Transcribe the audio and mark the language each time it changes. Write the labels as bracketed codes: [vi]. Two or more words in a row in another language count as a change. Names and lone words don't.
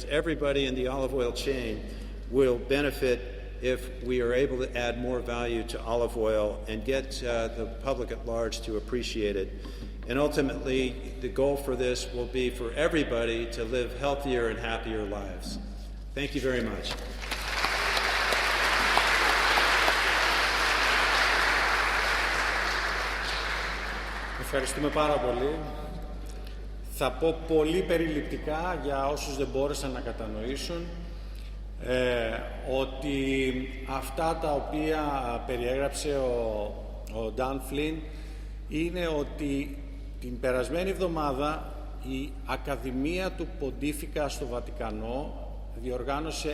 [en] Everybody in the olive oil chain will benefit if we are able to add more value to olive oil and get the public at large to appreciate it. And ultimately, the goal for this will be for everybody to live healthier and happier lives. Thank you very much. [el] Ευχαριστούμε πάρα πολύ. Θα πω πολύ περιληπτικά για όσους δεν μπόρεσαν να κατανοήσουν ότι αυτά τα οποία περιέγραψε ο Dan Flynn είναι ότι την περασμένη εβδομάδα η Ακαδημία του Ποντίφικα στο Βατικανό διοργάνωσε